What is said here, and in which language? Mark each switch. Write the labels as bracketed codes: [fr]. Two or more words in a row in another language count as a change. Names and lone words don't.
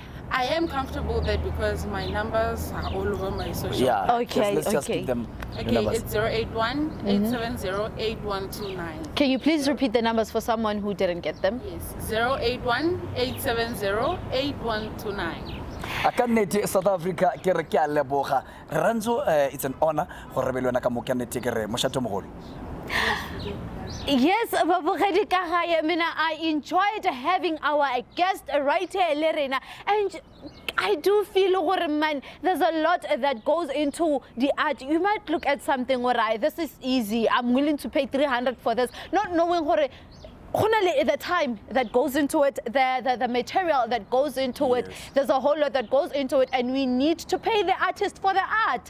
[en] I am comfortable with that because my numbers are all over my social. Yeah. Okay. Let's just give them. Okay, it's 081-870-8129. Can you please repeat the numbers for someone who didn't get them? Yes, 081-870-8129. I can't [nso] South Africa ke re ke a leboga. [ts] Rirhandzo, [en] it's an honor [nso] go re belwana ka mo ke nnete ke re moshato mogolo. Yes, babogedi ka gae, [en] I enjoyed having our guest right here, Lerena, and I do feel, man, there's a lot that goes into the art. You might look at something, alright, this is easy, I'm willing to pay 300 for this, not knowing the time that goes into it, the material that goes into it, there's a whole lot that goes into it, and we need to pay the artist for the art.